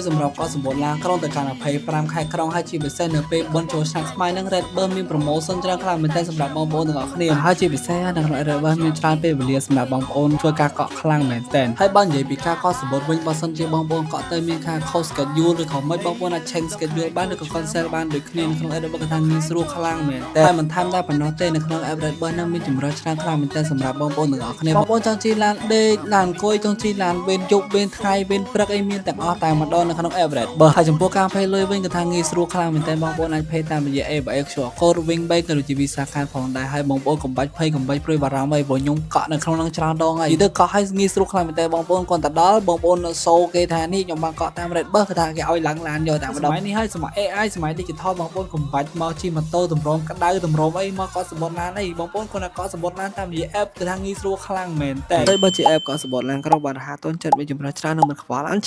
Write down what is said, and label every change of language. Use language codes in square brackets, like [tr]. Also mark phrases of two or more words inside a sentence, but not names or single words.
[km] សម្រាប់កក់សមុទ្រឡើងក្រុងទៅកាន់25ខែក្រុងហើយជាពិសេសនៅពេលបុណ្យចូលឆ្នាំខ្មែរនឹង Red Bull មាន promotion ច្រើនខ្លាំងមែនទែនសម្រាប់បងប្អូនទាំងអស់គ្នាហើយជាពិសេសនៅក្នុង Red Bull មានច្រើនពេលវេលាសម្រាប់បងប្អូនធ្វើការកក់ខ្លាំងមែនទែនហើយបើនិយាយពីការកក់សមុទ្រវិញបើសិនជា បងប្អូនកក់ទៅមានការខុស schedule ឬក៏មិនបងប្អូនអាច [en] change schedule [km] បានឬក៏ cancel បានដូចគ្នាក្នុង Red Bull គាត់ថាងាយស្រួលខ្លាំងមែនទែនហើយមិនថែមតែប៉ុណ្ណោះទេនៅក្នុង Red Bull នឹងមានចម្រើសច្រើនខ្លាំងមែនទែនសម្រាប់ បងប្អូនទាំងអស់គ្នាបងប្អូនចង់ជិះឡានដេកឡានអង្គុយចង់ជិះឡានវេនយប់វេនថ្ងៃវេនព្រឹកអីមានទាំងអស់តែម្ដងនៅក្នុង Everett បើហើយចំពោះការ pay លុយវិញគឺថាងាយស្រួលខ្លាំងមែនទែនបងប្អូនអាច pay តាមរយៈ ABX QR code Wing Bank ក៏ដូចជា Visa Card ផងដែរហើយបងប្អូនកុំបាច់ភ័យកុំបាច់ព្រួយបារម្ភអីព្រោះខ្ញុំកក់នៅក្នុងនឹងច្រើនដងហើយនិយាយទៅកក់ឲ្យងាយស្រួលខ្លាំងមែនទែនបងប្អូនគាត់ទៅដល់បងប្អូនសូគេថានេះខ្ញុំបានកក់តាម Red Bull គឺថាគេឲ្យឡើងឡានយកតែម្ដងសម័យនេះហើយសម័យ AI សម័យ digital បងប្អូនកុំបាច់មកជិះម៉ូតូតម្រងក្តៅតម្រងអីមកកក់សមុទ្រឡានអីបងប្អូនគាត់ថាកក់សមុទ្រឡានតាមរយៈ app គឺថាងាយស្រួលខ្លាំងមែនទែនតែបើជា app កក់សមុទ្រឡានក្រុងបានរហ័សទាន់ចិត្តមានចម្រើសច្រើននិងមិនខ្វល់អាន